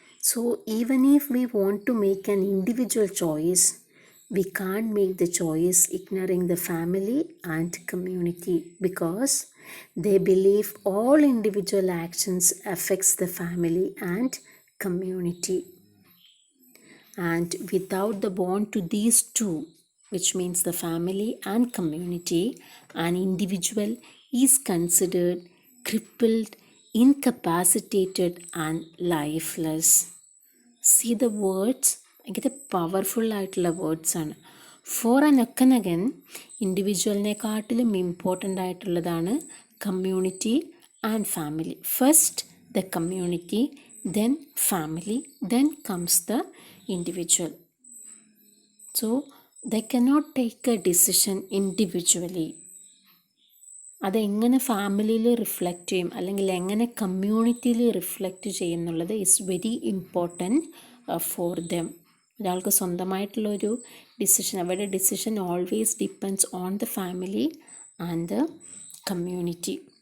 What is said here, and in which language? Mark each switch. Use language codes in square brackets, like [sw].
[en] So even if we want to make an individual choice, we can't make the choice ignoring the family and community, because they believe all individual actions affects the family and community. And without the bond to these two, which means the family and community, an individual is considered crippled, incapacitated and lifeless. See the words, [ml] ഭയങ്കര powerful ആയിട്ടുള്ള വേർഡ്സാണ്. For an ഒക്കനഗൻ, ഇൻഡിവിജ്വലിനെക്കാട്ടിലും important ആയിട്ടുള്ളതാണ് community and family. [en] First the community, then family, then comes the individual. So they cannot take a decision individually. [ml] അതെങ്ങനെ ഫാമിലിയിൽ reflect ചെയ്യും, അല്ലെങ്കിൽ എങ്ങനെ കമ്മ്യൂണിറ്റിയിൽ reflect ചെയ്യും എന്നുള്ളത് [en] Is very important for them. [ml] ഒരാൾക്ക് സ്വന്തമായിട്ടുള്ളൊരു ഡിസിഷൻ, അവരുടെ [en] Decision always depends on the family and the community.